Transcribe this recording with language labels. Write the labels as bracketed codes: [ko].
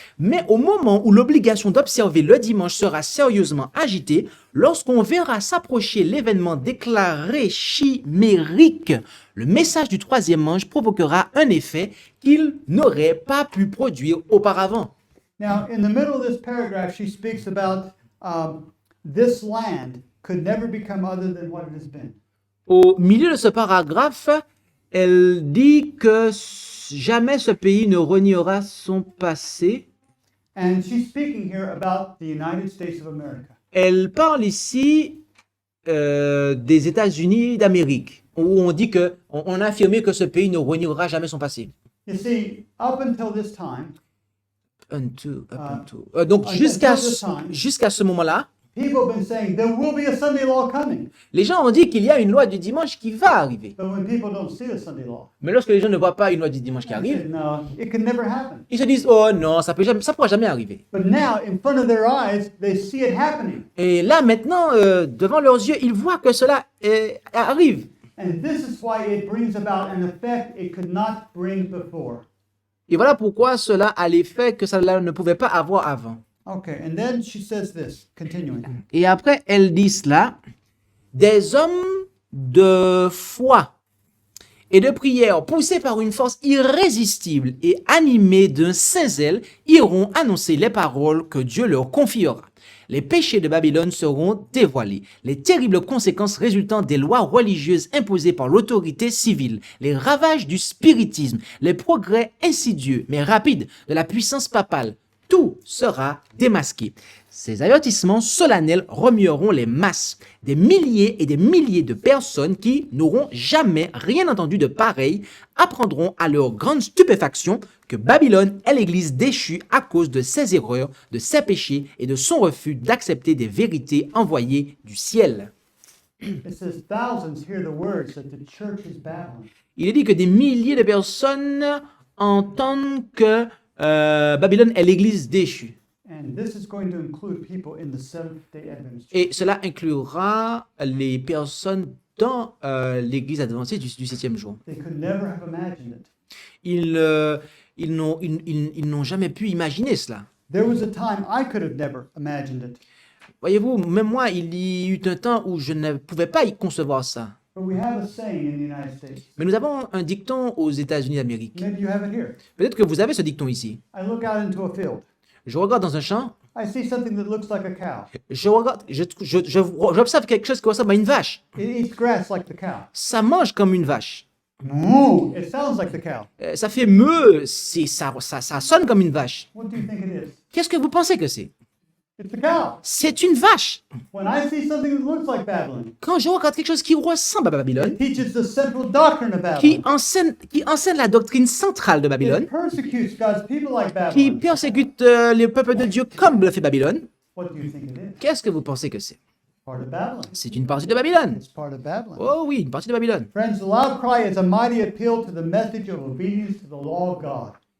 [fr] Mais au moment où l'obligation d'observer le dimanche sera sérieusement agitée, lorsqu'on verra s'approcher l'événement déclaré chimérique, le message du troisième ange provoquera un effet qu'il n'aurait pas pu produire auparavant. [en] Now, in the middle of this paragraph, she speaks about this land could never become other than what it has been. [fr] Au milieu de ce paragraphe, elle dit que jamais ce pays ne reniera son passé. [en] And she's speaking here about the United States of America. [fr] Elle parle ici des États-Unis d'Amérique, où on dit que on a affirmé que ce pays ne reniera jamais son passé. [en] You see, up until this time, [fr] Donc [en] until [fr] jusqu'à [en] this time, [fr] jusqu'à ce moment-là, [en] people have been saying there will be a Sunday law coming. [fr] les gens ont dit qu'il y a une loi du dimanche qui va arriver. [en] But when people don't see the Sunday law, [fr] Mais lorsque les gens ne voient pas une loi du dimanche qui [en] they [fr] arrive, [en] say, no, it can never happen. [fr] ils se disent oh non, ça pourra jamais arriver. [en] But now, in front of their eyes, they see it happening. [fr] Et là maintenant, devant leurs yeux, ils voient que cela arrive. [en] And this is why it brings about an effect it could not bring before. [fr] Et voilà pourquoi cela a l'effet que cela ne pouvait pas avoir avant. [en] Okay, and then she says this, continuing. [fr] Et après, elle dit cela, des hommes de foi et de prière, poussés par une force irrésistible et animés d'un saint zèle, iront annoncer les paroles que Dieu leur confiera. Les péchés de Babylone seront dévoilés, les terribles conséquences résultant des lois religieuses imposées par l'autorité civile, les ravages du spiritisme, les progrès insidieux mais rapides de la puissance papale, tout sera démasqué. Ces avertissements solennels remueront les masses. Des milliers et des milliers de personnes qui n'auront jamais rien entendu de pareil apprendront à leur grande stupéfaction que Babylone est l'église déchue à cause de ses erreurs, de ses péchés et de son refus d'accepter des vérités envoyées du ciel. [en] It says thousands hear the words that the church is battling. [fr] Il est dit que des milliers de personnes entendent que Babylone est l'église déchue. [en] And this is going to include people in the Seventh-day Adventist Church. [fr] Et cela inclura les personnes dans l'église adventiste du 7e jour. [en] They could never have imagined it. [fr] Ils n'ont jamais pu imaginer cela. [en] There was a time I could have never imagined it. [fr] Voyez-vous, même moi, il y eut un temps où je ne pouvais pas y concevoir ça. [en] But we have a saying in the United States. [fr] Mais nous avons un dicton aux États-Unis d'Amérique. [en] Maybe you have it here. [fr] Peut-être que vous avez ce dicton ici. [en] I look out into a field. [fr] Je regarde dans un champ, [en] I see something that looks like a cow. [fr] j'observe quelque chose qui ressemble à une vache. [en] It eats grass like the cow. [fr] Ça mange comme une vache. [en] Moo! It sounds like the cow. [fr] Ça fait meuh, ça sonne comme une vache. [en] What do you think it is? [fr] Qu'est-ce que vous pensez que c'est? [en] It's the cow. [fr] C'est une vache. [en] When I see something that looks like Babylon, [fr] Quand je regarde quelque chose qui ressemble à Babylone, [en] it teaches the central doctrine of [fr] qui [en] Babylon. [fr] enseigne la doctrine centrale de Babylone, [en] It persecutes God's people like [fr] qui [en] Babylon. [fr] persécute les peuples de Dieu comme le fait Babylone, [en] What do you think it is? [fr] qu'est-ce que vous pensez que c'est? [en] Part of Babylon. [fr] C'est une partie de Babylone. [en] It's part of Babylon. [fr] Oh oui, une partie de Babylone. [en] Friends, the loud cry is a mighty appeal to the message of obedience to the law of God.